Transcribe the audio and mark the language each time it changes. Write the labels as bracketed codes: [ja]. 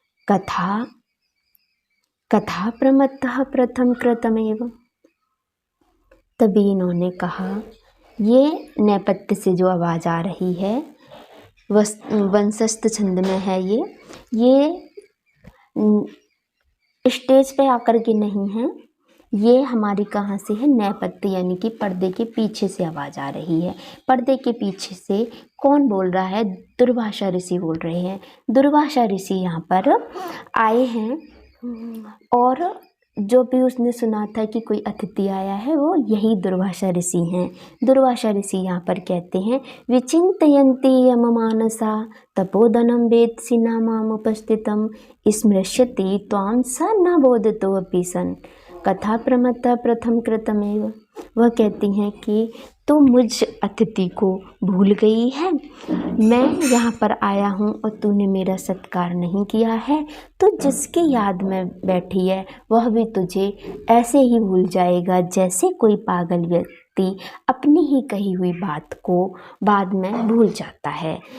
[sa] कथा प्रमत्तः प्रथम कृतमेव। [hi] तभी इन्होंने कहा, ये नेपथ्य से जो आवाज़ आ रही है वंशस्थ छंद में है, ये स्टेज पे आकर के नहीं है, ये हमारी कहाँ से है, नेपथ्य यानी कि पर्दे के पीछे से आवाज़ आ रही है। पर्दे के पीछे से कौन बोल रहा है, दुर्वासा ऋषि बोल रहे हैं। दुर्वासा ऋषि यहाँ पर आए हैं और जो भी उसने सुना था कि कोई अतिथि आया है वो यही दुर्वासा ऋषि हैं। दुर्वासा ऋषि यहाँ पर कहते हैं, [sa] विचिन्तयन्ति यममानसा तपोधनं वेत्सि न मामुपस्थितं स्मृष्यति त्वां स न बोधतोऽपि सन्। कथा प्रमत्तः प्रथम कृतमेव। [hi] वह कहती हैं कि तू मुझ अतिथि को भूल गई है, मैं यहाँ पर आया हूँ और तूने मेरा सत्कार नहीं किया है, तो जिसकी याद में बैठी है वह भी तुझे ऐसे ही भूल जाएगा जैसे कोई पागल व्यक्ति अपनी ही कही हुई बात को बाद में भूल जाता है।